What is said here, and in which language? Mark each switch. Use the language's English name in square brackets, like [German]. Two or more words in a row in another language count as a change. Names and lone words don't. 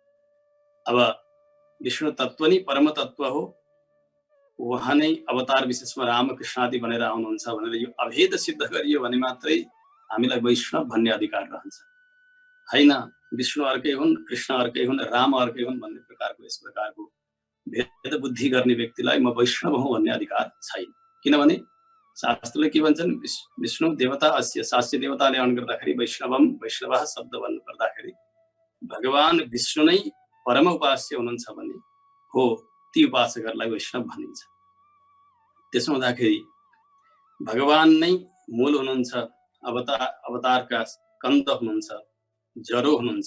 [Nepali] अब विष्णु तत्व नै परम तत्व हो, उहाँ नै अवतार विशेषमा रामकृष्ण आदि भनेर आउनुहुन्छ भनेर यो अभेद सिद्ध गरियो भने मात्रै हामीलाई वैष्णव भन्ने अधिकार रहन्छ। हैन, विष्णु अर्कै हुन्, कृष्ण अर्कै हुन्, राम अर्कै हुन् भन्ने प्रकारको यस प्रकारको भेद बुद्धि गर्ने व्यक्तिलाई म वैष्णव हुँ भन्ने अधिकार छैन। किनभने शास्त्रले के भन्छन्? [Sanskrit] विष्णु देवता अस्य, [Nepali] शास्त्रीय देवताले अन गर्दाखेरि [Sanskrit] वैष्णवम, वैष्णवः [Nepali] शब्द भन्नु पर्दाखेरि भगवान विष्णु नै परम उपास्य हुनुहुन्छ भने हो, ती उपासकहरूलाई वैष्णव भनिन्छ। त्यसो हुँदाखेरि भगवान नै मूल हुनुहुन्छ, अवतारका कन्द हुनुहुन्छ, जरो हुनुहुन्छ।